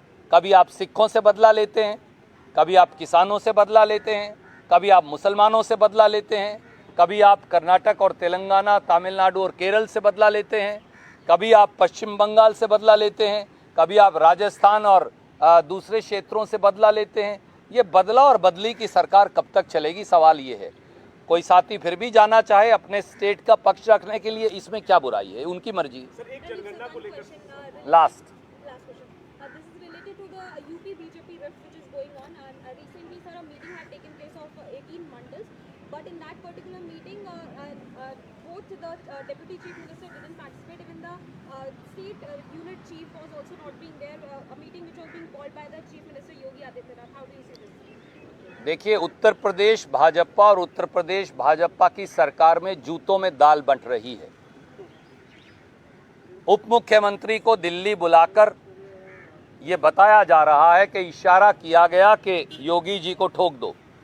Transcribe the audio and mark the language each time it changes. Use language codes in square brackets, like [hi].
[hi] कभी आप सिखों से बदला लेते हैं, कभी आप किसानों से बदला लेते हैं, कभी आप मुसलमानों से बदला लेते हैं, कभी आप कर्नाटक और तेलंगाना, तमिलनाडु और केरल से बदला लेते हैं, कभी आप पश्चिम बंगाल से बदला लेते हैं, कभी आप राजस्थान और दूसरे क्षेत्रों से बदला लेते हैं। ये बदला और बदली की सरकार कब तक चलेगी? सवाल ये है। कोई साथी फिर भी जाना चाहे अपने स्टेट का पक्ष रखने के लिए, इसमें क्या बुराई है? उनकी मर्जी। सर एक जनगणना को लेकर [en] Last Last question. This is related to the UP BJP rift which is going on, and recently, sir, a meeting had taken place of 18 mandals. But in that particular meeting, both the Deputy Chief Minister didn't participate. Even the state unit chief was also not being there. A meeting which was being called by the Chief Minister Yogi Adityanath. How do you see this? [hi] देखिए, उत्तर प्रदेश भाजपा और उत्तर प्रदेश भाजपा की सरकार में जूतों में दाल बंट रही है। उप मुख्यमंत्री को दिल्ली बुलाकर ये बताया जा रहा है कि इशारा किया गया कि योगी जी को ठोक दो।